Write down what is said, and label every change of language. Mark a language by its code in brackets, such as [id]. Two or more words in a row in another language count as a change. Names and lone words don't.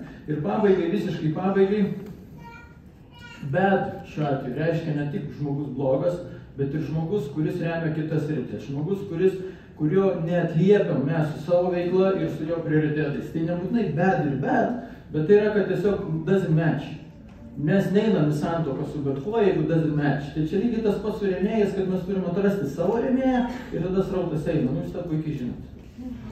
[lt] Ir pabaigai, visiškai pabaigai, bet šiuo atveju reiškia ne tik žmogus blogas, bet ir žmogus, kuris remia kitas sritis, žmogus, kurio neatliepiam mes su savo veikla ir su jo prioritetais. Tai nebūtinai bad ir bad, bet tai yra, kad tiesiog [en] doesn't match. [lt] Mes neinam į santuoką su bet kuo, jeigu [en] doesn't match. [lt] Tai čia lygiai tas pats su rėmėjais, kad mes turim atrasti savo rėmėją ir tada srautas eina. Nu, jūs tą puikiai žinot.